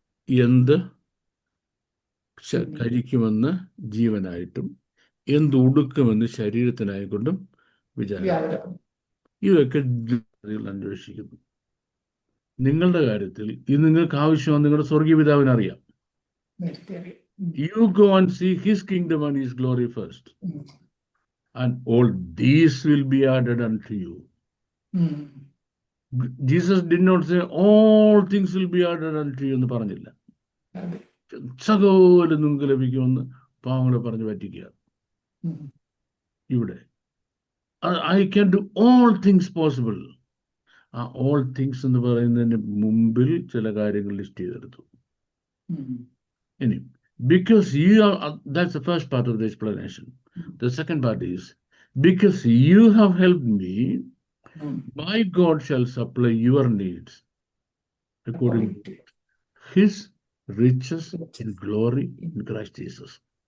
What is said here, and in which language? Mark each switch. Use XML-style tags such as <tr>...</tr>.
<ml>എന്ത് കഴിക്കുമെന്ന് ജീവനായിട്ടും എന്ത് ഉടുക്കുമെന്ന് ശരീരത്തിനായിക്കൊണ്ടും വിചാരം. ഇതൊക്കെ അന്വേഷിക്കുന്നു. നിങ്ങളുടെ കാര്യത്തിൽ ഇത് നിങ്ങൾക്ക് ആവശ്യമാണ്. നിങ്ങളുടെ സ്വർഗീയ പിതാവിന് അറിയാം.</ml> <en>You go and see His kingdom and His glory first, and all these will be added unto you. Jesus did not say all things will be added unto you</en> <ml>എന്ന് പറഞ്ഞില്ല. സകലം നിങ്ങൾക്ക് ലഭിക്കുമെന്ന് പാവങ്ങളെ പറഞ്ഞ് പറ്റിക്കുക. ഇവിടെ</ml> <en>I can do all things possible.</en> <ml>ആ all things എന്ന് പറയുന്നതിന് മുമ്പിൽ ചില കാര്യങ്ങൾ ലിസ്റ്റ് ചെയ്തെടുത്തു. ഇനി</ml> <en>because you are, that's the first part of the explanation. The second part is, because you have helped me, my God shall supply your needs according to His riches in glory in Christ Jesus.</en>